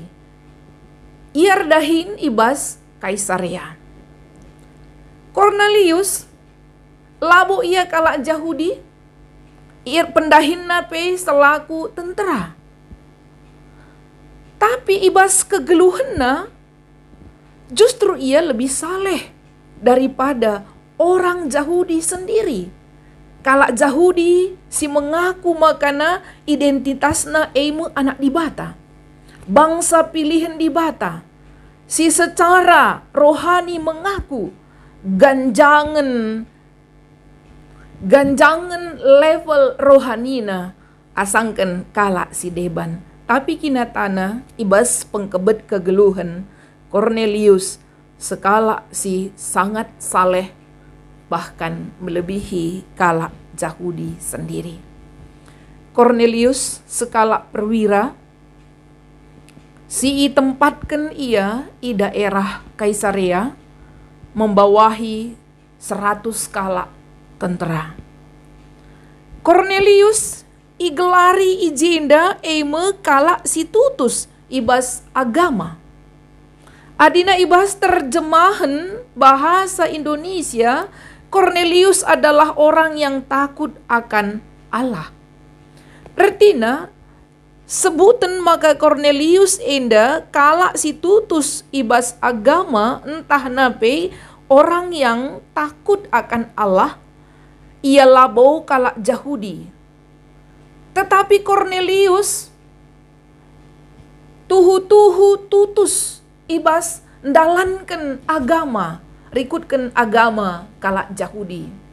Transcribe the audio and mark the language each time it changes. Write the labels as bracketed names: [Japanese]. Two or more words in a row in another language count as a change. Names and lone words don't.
[Batak Karo] Ia dahin ibas Kaisarea. Cornelius labo ia kalak Yahudi. Ia pendahin nape selaku tentara. Tapi ibas kegeluhanna [Indonesian] justru ia lebih saleh daripada orang Yahudi sendiri. [Batak Karo] Kalak Yahudi si mengaku makana identitasna anak di bata. [Indonesian] Bangsa pilihan [Batak Karo] di bata. Si secara rohani mengaku ganjangan level rohanina asangkan kalak si deban. Tapi kinatana ibas pengkebet kegeluhan Cornelius skala si [Indonesian] sangat saleh bahkan melebihi [Batak Karo] kalak Yahudi sendiri. Cornelius skala perwira si tempatkan ia di daerah Kaisarea membawahi 100 kalak tentara. Cornelius igelari ijenda kalak si tutus ibas agama. Adina ibas [Indonesian] terjemahan bahasa Indonesia, Cornelius adalah orang yang takut akan Allah. Artinya, sebutan [Batak Karo] maka Cornelius enda kalak si tutus ibas agama entah nape [Indonesian] orang yang takut akan Allah, [Batak Karo] ia labo kalak Yahudi. Tetapi Cornelius tuhu tutus ibas ndalankan agama, rikutkan agama kalak Yahudi.